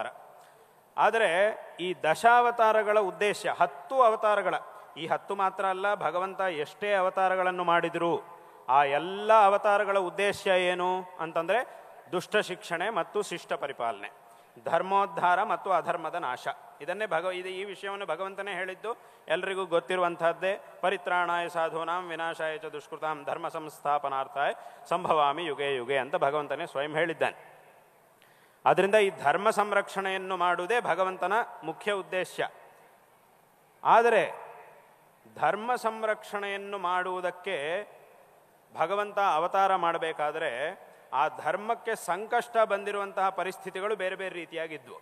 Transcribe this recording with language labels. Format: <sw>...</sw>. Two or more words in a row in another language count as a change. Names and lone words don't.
<kn>ಆದರೆ ಈ ದಶಾವತಾರಗಳ ಉದ್ದೇಶ 10 ಅವತಾರಗಳ, ಈ 10 ಮಾತ್ರ ಅಲ್ಲ, ಭಗವಂತ ಎಷ್ಟೇ ಅವತಾರಗಳನ್ನು ಮಾಡಿದರೂ ಆ ಎಲ್ಲ ಅವತಾರಗಳ ಉದ್ದೇಶ ಏನು ಅಂತಂದರೆ ದುಷ್ಟ ಶಿಕ್ಷಣೆ ಮತ್ತು ಶಿಷ್ಟ ಪರಿಪಾಲನೆ, ಧರ್ಮೋದ್ಧಾರ ಮತ್ತು ಅಧರ್ಮದ ನಾಶ. ಇದನ್ನೇ ಈ ವಿಷಯವನ್ನು ಭಗವಂತನೇ ಹೇಳಿದ್ದು, ಎಲ್ರಿಗೂ ಗೊತ್ತಿರುವಂತಹದ್ದೇ.</kn> <sa>ಪರಿತ್ರಾಣಾಯ ಸಾಧೂನಾಂ ವಿನಾಶಾಯ ಚ ದುಷ್ಕೃತಾಂ ಧರ್ಮ ಸಂಸ್ಥಾಪನಾರ್ಥಾಯ ಸಂಭವಾಮಿ ಯುಗೆ ಯುಗೆ</sa> <kn>ಅಂತ ಭಗವಂತನೇ ಸ್ವಯಂ ಹೇಳಿದ್ದಾನೆ. ಆದ್ದರಿಂದ ಈ ಧರ್ಮ ಸಂರಕ್ಷಣೆಯನ್ನು ಮಾಡುವುದೇ ಭಗವಂತನ ಮುಖ್ಯ ಉದ್ದೇಶ. ಆದರೆ ಧರ್ಮ ಸಂರಕ್ಷಣೆಯನ್ನು ಮಾಡುವುದಕ್ಕೆ ಭಗವಂತ ಅವತಾರ ಮಾಡಬೇಕಾದ್ರೆ ಆ ಧರ್ಮಕ್ಕೆ ಸಂಕಷ್ಟ ಬಂದಿರುವಂತಹ ಪರಿಸ್ಥಿತಿಗಳು ಬೇರೆ ಬೇರೆ ರೀತಿಯಾಗಿದ್ವು.</kn>